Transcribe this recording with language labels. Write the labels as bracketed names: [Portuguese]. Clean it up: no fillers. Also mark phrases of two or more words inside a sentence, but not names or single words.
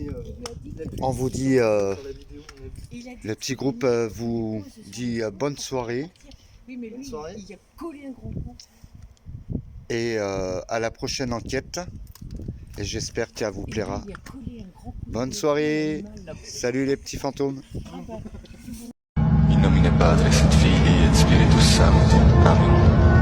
[French] On vous dit, le petit groupe vous dit bonne soirée Oui, mais lui, soirée. il a collé un gros coup. et à la prochaine enquête. Et j'espère qu'elle vous plaira. Il a collé un gros coup. Bonne soirée. Salut les petits fantômes. [Latin] In nomine Padre, et Filii et Spiritus Sancti. Amen.